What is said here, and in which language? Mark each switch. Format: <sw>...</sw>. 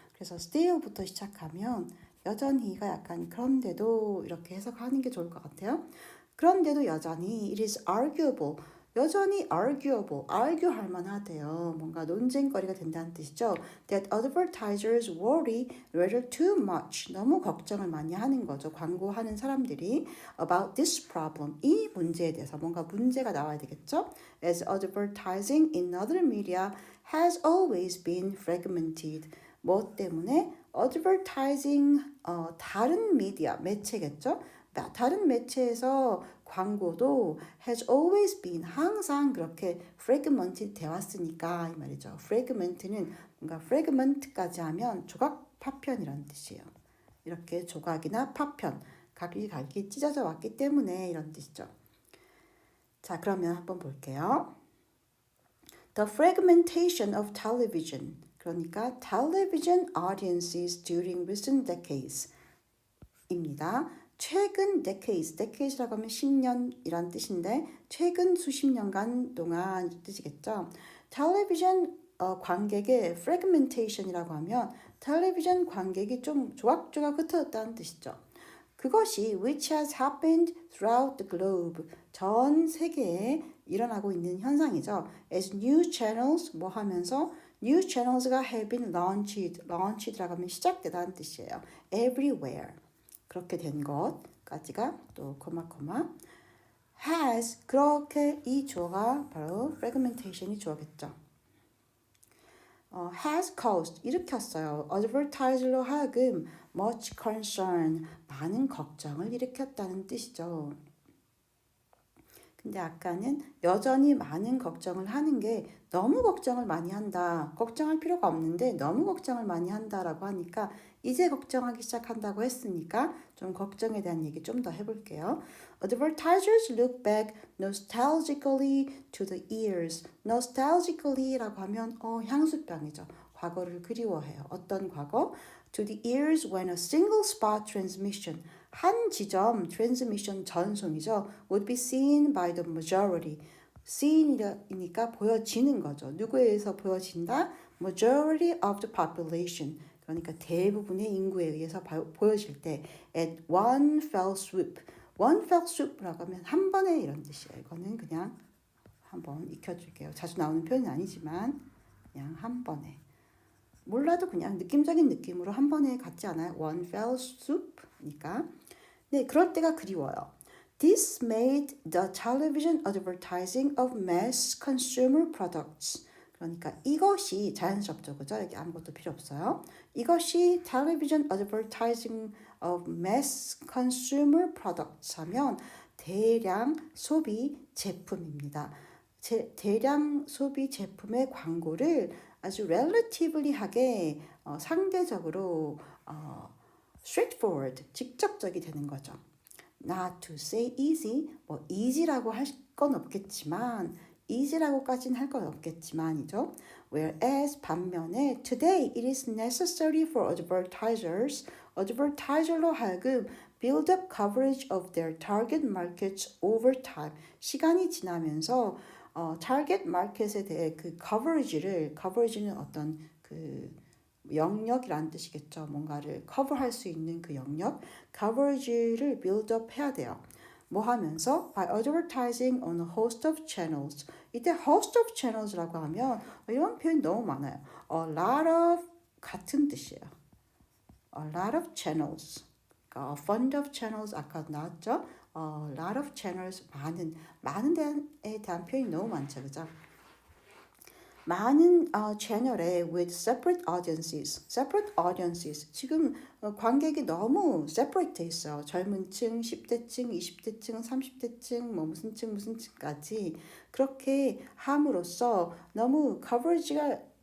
<ko>그래서 still부터 시작하면 여전히가 약간 그런데도 이렇게 해석하는 게 좋을 것 같아요. 그런데도 여전히</ko> <en>it is arguable.</en> <ko>여전히 argue 할 만하대요. 뭔가 논쟁거리가 된다는 뜻이죠.</ko> <en>That advertisers worry rather too much.</en> <ko>너무 걱정을 많이 하는 거죠. 광고하는 사람들이</ko> <en>about this problem.</en> <ko>이 문제에 대해서 뭔가 문제가 나와야 되겠죠.</ko> <en>As advertising in other media has always been fragmented.</en> <ko>뭐 때문에 advertising 다른 미디어 매체겠죠. 다른 매체에서 광고도</ko> <en>has always been</en> <ko>항상 그렇게 fragmented 되어 왔으니까 이 말이죠. fragment는 뭔가 fragment까지 하면 조각 파편이라는 뜻이에요. 이렇게 조각이나 파편, 각기 찢어져 왔기 때문에 이런 뜻이죠. 자, 그러면 한번 볼게요.</ko> <en>The fragmentation of television. 그러니까 television audiences during recent decades 입니다.</en> <ko>최근 decades라고 하면 10년이란 뜻인데 최근 수십 년간 동안 뜻이겠죠. 텔레비전 관객의 fragmentation이라고 하면 텔레비전 관객이 좀 조각조각 흩어졌다는 뜻이죠.</ko> <en>그것이 which has happened throughout the globe</en> <ko>전 세계에 일어나고 있는 현상이죠.</ko> <en>As new channels</en> <ko>뭐 하면서</ko> <en>new channels가 have been launched,launched,</en> <ko>라고 하면 시작되다는 뜻이에요. everywhere 그렇게 된 것까지가 또 코마 has 그렇게 이 주어가 바로 fragmentation이 주어겠죠.</ko> <en>has caused</en> <ko>일으켰어요. advertiser로 하여금</ko> <en>much concern</en> <ko>많은 걱정을 일으켰다는 뜻이죠. 근데 아까는 여전히 많은 걱정을 하는 게 너무 걱정을 많이 한다. 걱정할 필요가 없는데 너무 걱정을 많이 한다라고 하니까 이제 걱정하기 시작한다고 했으니까 좀 걱정에 대한 얘기 좀 더 해볼게요.</ko> <en>Advertisers look back nostalgically to the years.</en> <ko>nostalgically라고 하면 향수병이죠. 과거를 그리워해요. 어떤 과거?</ko> <en>To the years when a single spot transmission</en> <ko>한 지점</ko> <en>transmission</en> <ko>전송이죠.</ko> <en>would be seen by the majority.</en> <ko>seen이니까 보여지는 거죠. 누구에 의해서 보여진다?</ko> <en>majority of the population.</en> <ko>그러니까 대부분의 인구에 의해서 보여질 때</ko> <en>at one fell swoop.</en> <ko>one fell swoop라고 하면 한 번에 이런 뜻이에요. 이거는 그냥 한번 익혀줄게요. 자주 나오는 표현은 아니지만 그냥 한 번에. 몰라도 그냥 느낌적인 느낌으로 한 번에 같지 않아요? one fell swoop니까. 네, 그럴 때가 그리워요.</ko> <en>This made the television advertising of mass consumer products.</en> <ko>그러니까 이것이 자연스럽죠, 그죠? 여기 아무것도 필요 없어요.</ko> <en>이것이 television advertising of mass consumer products</en> <ko>하면 대량 소비 제품입니다. 대량 소비 제품의 광고를 아주 relatively하게 상대적으로 straightforward, 직접적이 되는 거죠.</ko> <en>Not to say easy,</en> <ko>뭐 easy라고 할 건 없겠지만 easy라고까지는 할 건 없겠지만이죠.</ko> <en>Whereas</en> <ko>반면에</ko> <en>today it is necessary for advertiser</en> <ko>로 하여금</ko> <en>build up coverage of their target markets over time.</en> <ko>시간이 지나면서 target market에 대해 그 coverage는 어떤 그 영역이란 뜻이겠죠. 뭔가를 커버할 수 있는 그 영역, coverage를 build up 해야 돼요. 뭐 하면서?</ko> <en>By advertising on a host of channels.</en> <ko>이때 host of channels라고 하면 이런 표현 너무 많아요.</ko> <en>A lot of</en> <ko>같은 뜻이에요.</ko> <en>A lot of channels.</en> <ko>그러니까</ko> <en>a fund of channels</en> <ko>아까 나왔죠? A lot of channels 많은 데에 대한 표현이 너무 많죠, 그죠? 많은 채널에</ko> <en>with separate audiences.</en> <ko>지금 관객이 너무 separate 돼 있어요. 젊은 층, 10대층, 20대층, 30대층, 뭐 무슨 층까지 그렇게 함으로써 너무 coverage가</ko>